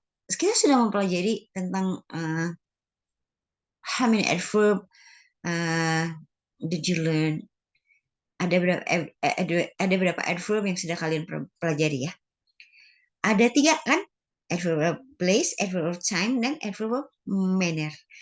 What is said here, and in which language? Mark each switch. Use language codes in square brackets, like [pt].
[id] Kita sudah mempelajari tentang [en] how many adverb did you learn? [id] Ada berapa adverb yang sudah kalian pelajari ya? Ada 3 kan? Adverb of place, adverb of time, dan adverb of manner.